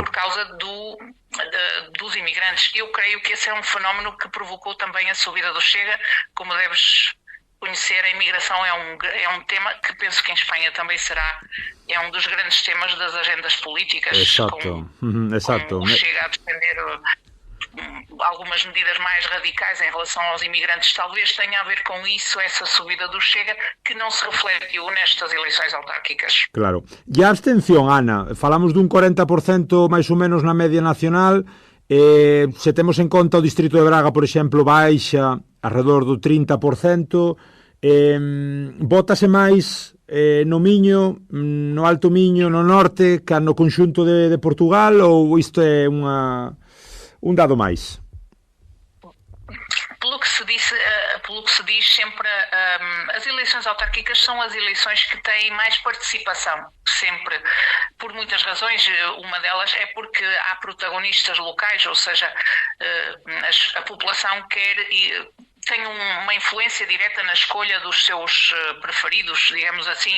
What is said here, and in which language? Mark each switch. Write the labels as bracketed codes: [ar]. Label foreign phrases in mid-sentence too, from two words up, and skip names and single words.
[pt] Por causa dos imigrantes. Eu creio que esse é um fenómeno que provocou também a subida do Chega, como deves conhecer, a imigração é um tema que penso que em Espanha também é um dos grandes temas das agendas políticas. Exato. Com o Chega a defender algumas medidas mais radicais em relação aos imigrantes. Talvez tenha a ver com isso, essa subida do Chega, que não se refletiu nestas eleições autárquicas. [gl] Claro. E a abstención, Ana? Falamos dun 40% máis ou menos na media nacional. Se temos en conta o distrito de Braga, por exemplo, baixa alrededor do 30%, vótase máis no Miño, no Alto Miño, no norte, que no conxunto de Portugal, ou isto é un dado máis? [pt] Pelo que se diz sempre, as eleições autárquicas são as eleições que têm mais participação, sempre, por muitas razões. Uma delas é porque há protagonistas locais, ou seja, a população tem uma influência direta na escolha dos seus preferidos, digamos assim.